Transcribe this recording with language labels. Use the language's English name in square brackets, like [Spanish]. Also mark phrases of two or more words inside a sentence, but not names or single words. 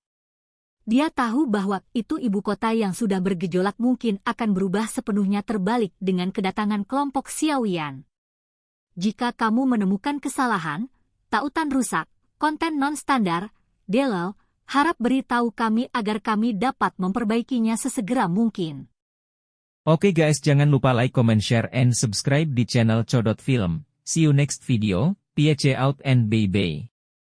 [Indonesian] Dia tahu bahwa itu ibu kota yang sudah bergejolak mungkin akan berubah sepenuhnya terbalik dengan kedatangan kelompok Xiao Yan. Jika kamu menemukan kesalahan, tautan rusak, konten non-standar, delal, harap beritahu kami agar kami dapat memperbaikinya sesegera mungkin. Oke guys, jangan lupa [English] like, comment, share, and subscribe [Indonesian] di channel Codot Film. [English] See you next video, peace out and bye-bye.